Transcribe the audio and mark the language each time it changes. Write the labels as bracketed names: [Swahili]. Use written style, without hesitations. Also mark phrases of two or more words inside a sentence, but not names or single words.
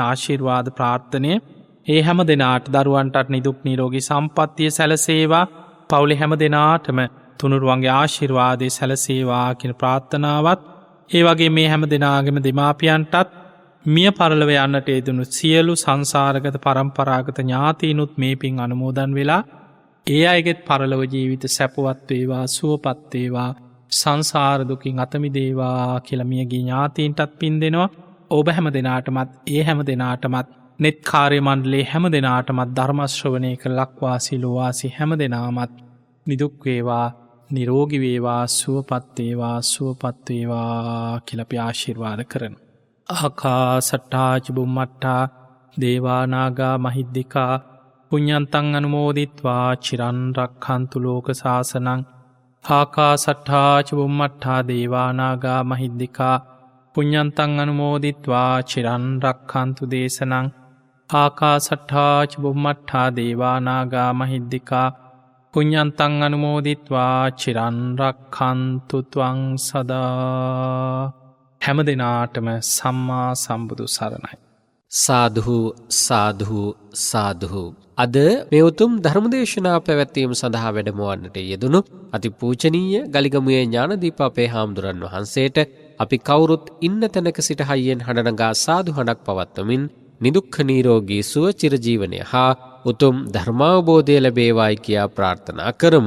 [Sinhala] ආශිර්වාද ප්‍රාර්ථනය ඒ හැම දෙනාට දරුවන්ටත් නිදුක් නිරෝගී සම්පත්තිය සැලසේවා පවුලේ හැම දෙනාටම තුනුරුවන්ගේ ආශිර්වාදය සැලසේවා කියන ප්‍රාර්ථනාවත් ඒ වගේ මේ හැම දෙනාගේම දෙමාපියන්ටත් මිය පරලොව යන්නට යෙදුණු සියලු සංසාරගත පරම්පරාගත ඥාතීනුත් මේ පින් අනුමෝදන් වෙලා ඒ අයගෙත් පරලොව ජීවිත සැපවත් වේවා සුවපත් වේවා සංසාර දුකින් අත මිදේවා කියලා මියගිය ඥාතීන්ටත් පින් දෙනවා. ඔබ හැම දෙනාටමත් ඒ හැම දෙනාටමත් නෙත් කාර්ය මණ්ඩලයේ හැම දෙනාටමත් ධර්ම ශ්‍රවණය කළ ලක්වාසී ලෝවාසී හැම දෙනාමත් නිදුක් වේවා නිරෝගී වේවා සුවපත් වේවා සුවපත් වේවා කියලා අපි ආශිර්වාද කරනවා. [Pali] ආකාසට්ටා ච බුම්මට්ටා දේවා නාග මහිද්దికා පුඤ්ඤන්තං අනුමෝදිත්වා චිරන් රක්ඛන්තු ලෝක සාසනං. ආකාසට්ටා ච බුම්මට්ටා දේවා නාග මහිද්దికා පුඤ්ඤන්තං අනුමෝදිත්වා චිරන් රක්ඛන්තු දේශනං. ආකාසට්ටා ච බුම්මට්ටා දේවා නාග මහිද්దికා පුඤ්ඤන්තං අනුමෝදිත්වා චිරන් රක්ඛන්තු ත්වං සදා. [Sinhala] හැම දිනාටම සම්මා සම්බුදු සරණයි. සාදු සාදු සාදු. අද මේ උතුම් ධර්මදේශනා පැවැත්වීම සඳහා වැඩමවන්නට යෙදුණු අතිපූජනීය ගලිගමුවේ ඥානදීප අපේ හාමුදුරන් වහන්සේට අපි කවුරුත් ඉන්න තැනක සිට හයියෙන් හඬනගා සාදු හඬක් පවත්වමින් නිදුක්ඛ නිරෝගී සුව චිරජීවනය හා උතුම් ධර්මාවබෝධය ලැබේවායි කියා ප්‍රාර්ථනා කරමු.